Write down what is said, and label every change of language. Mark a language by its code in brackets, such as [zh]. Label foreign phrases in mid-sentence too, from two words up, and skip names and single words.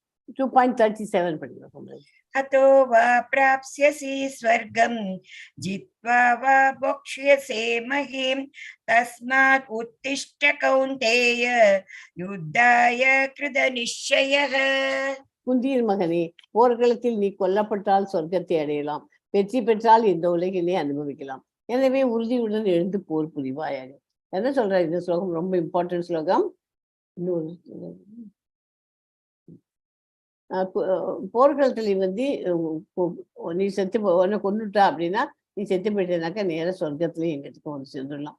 [ta] 2.37 படிக்கிறோம். [sa] अतो वा प्राप्स्यसि स्वर्गं जित्वा वा भोक्ष्यसे महीं तस्मात् उत्तिष्ठ कौन्तेय युद्धाय कृतनिश्चयः. [ta] குந்தியின் மகனே, போர்க்களத்தில் நீ கொல்லப்பட்டால் சொர்க்கத்தை அடையலாம், வெற்றி பெற்றால் இந்த உலகிலே அனுபவிக்கலாம். எனவே உறுதியுடன் எழுந்து போர் புரிவாயாக. என்ன சொல்றாரு இந்த ஸ்லோகம்? ரொம்ப இம்பார்ட்டன்ட் ஸ்லோகம். இன்னொரு போர்க்களத்துல வந்து நீ செத்து உன்னை கொண்டுட்டா அப்படின்னா, நீ செத்து போயிட்டேனாக்கா நேர சொர்க்கத்துலயும் எங்கிட்ட வந்து சென்றுடலாம்.